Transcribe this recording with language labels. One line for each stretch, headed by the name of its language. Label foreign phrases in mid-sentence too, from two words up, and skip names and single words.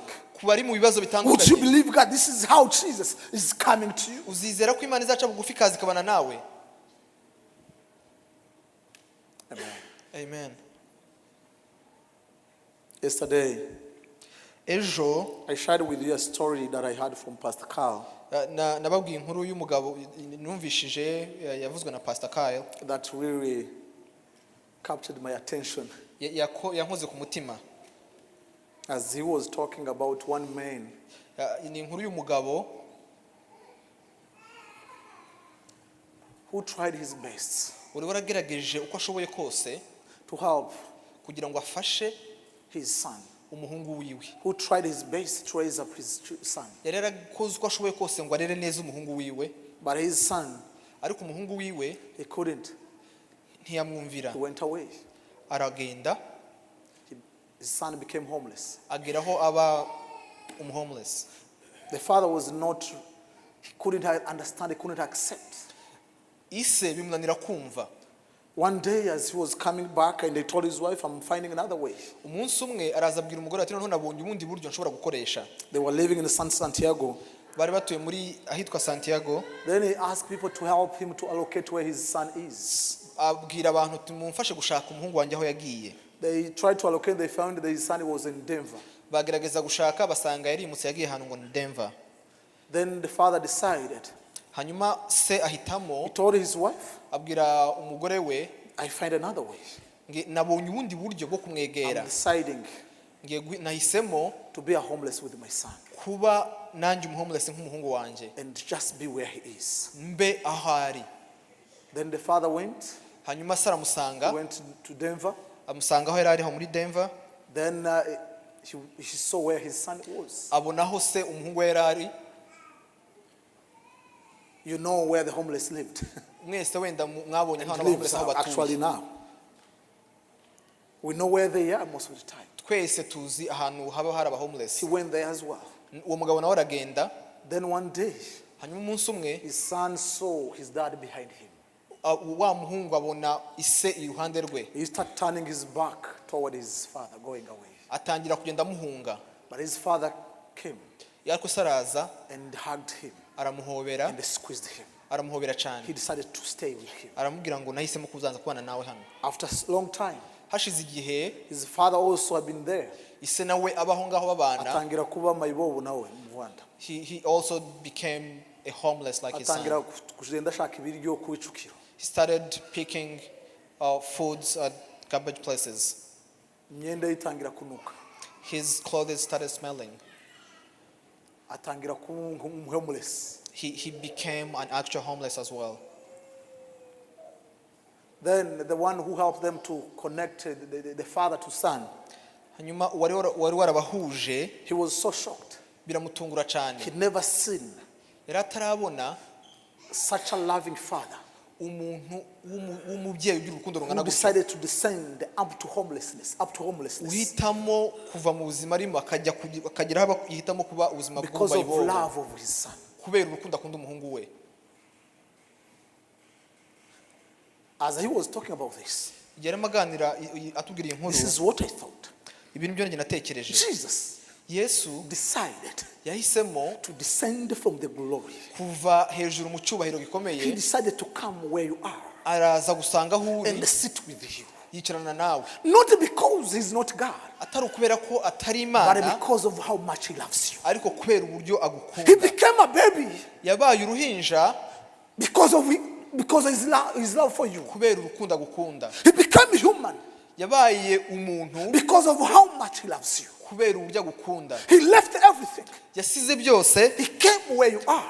Kinyarwanda: ku bari mu bibazo
English: would you
Kinyarwanda: bitandukanye,
English: believe God, this is how Jesus is coming to you?
Kinyarwanda: uzizera ko Imana izaca bugufi kaza ikabana nawe.
English: Amen. Amen. Yesterday,
Kinyarwanda: Ejo
English: I shared with you a story that I heard from Pastor Carl
Kinyarwanda: nababwiye inkuru y'umugabo numvishije yavuzwe na Pastor Kyle
English: that really captured my attention
Kinyarwanda: yankoze ku mutima.
English: as he was talking about one man
Kinyarwanda: Ni inkuru y'umugabo
English: who tried his best
Kinyarwanda: uri waragerageje uko ashoboye kose
English: to help
Kinyarwanda: kugira ngo afashe
English: his son,
Kinyarwanda: umuhungu wiwe.
English: who tried his best to raise up his son.
Kinyarwanda: Yari yarakoze uko ashoboye kose ngo arere neza umuhungu wiwe,
English: But his son,
Kinyarwanda: ariko umuhungu wiwe
English: he couldn't.
Kinyarwanda: ntiyamwumvira,
English: He went away.
Kinyarwanda: aragenda
English: His son became homeless.
Kinyarwanda: ageraho aba homeless.
English: The father was not, he couldn't understand, he couldn't accept.
Kinyarwanda: Ise bimunanira kumva.
English: One day as he was coming back and he told his wife, I'm finding another way.
Kinyarwanda: Umunsi umwe araza abwira umugore ati noneho nabonye ubundi buryo nshobora gukoresha.
English: They were living in Santiago.
Kinyarwanda: Bari batuye muri ahitwa Santiago.
English: Then he asked people to help him to allocate where his son is.
Kinyarwanda: Abwira abantu tumumfashe gushaka umuhungu wanjye aho yagiye.
English: They tried to allocate, they found that his son was in Denver.
Kinyarwanda: Bagerageza gushaka basanga yarimutse yagiye ahantu ngo ni Denver.
English: Then the father decided.
Kinyarwanda: Hanyuma se ahitamo,
English: He told his wife,
Kinyarwanda: abwira umugore we,
English: I find another way.
Kinyarwanda: nabonye ubundi buryo bwo kumwegera.
English: I'm deciding
Kinyarwanda: Nahisemo
English: to be a homeless with my son
Kinyarwanda: kuba nanjye umuhomeless nk'umuhungu wanje,
English: and just be where he is.
Kinyarwanda: mbe aho ari.
English: Then the father went.
Kinyarwanda: Hanyuma se aramusanga,
English: He went to Denver.
Kinyarwanda: amusanga aho yari ari ho muri Denver.
English: Then he saw where his son was.
Kinyarwanda: Abona aho se umuhungu we yari ari.
English: You know where the homeless lived.
Kinyarwanda: Mwese wenda mwabonye
English: And
Kinyarwanda: hano
English: lives
Kinyarwanda: abahomeless aho
English: actually
Kinyarwanda: batuye.
English: now. We know where they are most of the time.
Kinyarwanda: Twese tuzi ahantu haba hari abahomeless.
English: He went there as well.
Kinyarwanda: Uwo mugabo nawe aragenda.
English: Then one day,
Kinyarwanda: Hanyuma umunsi umwe
English: his son saw his dad behind him.
Kinyarwanda: wa muhungu abona ise iruhande rwe.
English: He started turning his back toward his father, going away.
Kinyarwanda: Atangira kugenda amuhunga.
English: But his father came
Kinyarwanda: Yariko saraza
English: and hugged him
Kinyarwanda: aramuhobera,
English: and squeezed him.
Kinyarwanda: aramuhobera cyane.
English: He decided to stay with him.
Kinyarwanda: Aramubwira ngo nahisemo kuzanza kubana nawe hano.
English: After a long time,
Kinyarwanda: Hashize igihe
English: his father also had been there.
Kinyarwanda: ise nawe abaho ngaho babana. Atangira kuba mayibobo nawe mu Rwanda.
English: He also became a homeless like his son.
Kinyarwanda: Atangira kugenda ashaka ibiryo ku Icukiro.
English: He started picking foods at garbage places.
Kinyarwanda: Imyenda ye itangira kunuka.
English: His clothes started smelling.
Kinyarwanda: Atangira kuba homeless.
English: He became an actual homeless as well. Then the one who helped them to connect the father to son,
Kinyarwanda: Hanyuma wari warabahuje
English: he was so shocked.
Kinyarwanda: biramutungura cyane.
English: He'd never seen
Kinyarwanda: Yari atarabona
English: such a loving father
Kinyarwanda: umuntu w'umubyeyi ugira urukundo
English: who
Kinyarwanda: rungana gutya,
English: decided to descend up to homelessness.
Kinyarwanda: uhitamo kuva mu buzima arimo akagera aho yihitamo kuba ubuzima
English: Because of
Kinyarwanda: bw'ubayibobo
English: love of his son.
Kinyarwanda: kubera urukundo akunda umuhungu we.
English: As he was talking about this,
Kinyarwanda: Yarimo aganira atubwira inkuru.
English: this is what I thought.
Kinyarwanda: Ibintu byo njye natekereje.
English: Jesus
Kinyarwanda: Yesu
English: decided
Kinyarwanda: yahisemo
English: to descend from the glory.
Kinyarwanda: kuva hejuru mu cyubahiro
English: He
Kinyarwanda: gikomeye,
English: decided to come where you are
Kinyarwanda: araza gusanga aho uri,
English: and sit with you.
Kinyarwanda: yicarana nawe.
English: Not because he's not God,
Kinyarwanda: Atari ukubera ko atari
English: but
Kinyarwanda: Imana,
English: because of how much he loves you.
Kinyarwanda: ariko kubera uburyo
English: He
Kinyarwanda: agukunda.
English: became a baby
Kinyarwanda: Yabaye uruhinja
English: because of his love for you.
Kinyarwanda: kubera urukundo agukunda.
English: He became human
Kinyarwanda: Yabaye umuntu
English: because of how much he loves you.
Kinyarwanda: kubera uburyo agukunda.
English: He left everything.
Kinyarwanda: Yasize byose
English: He came where you are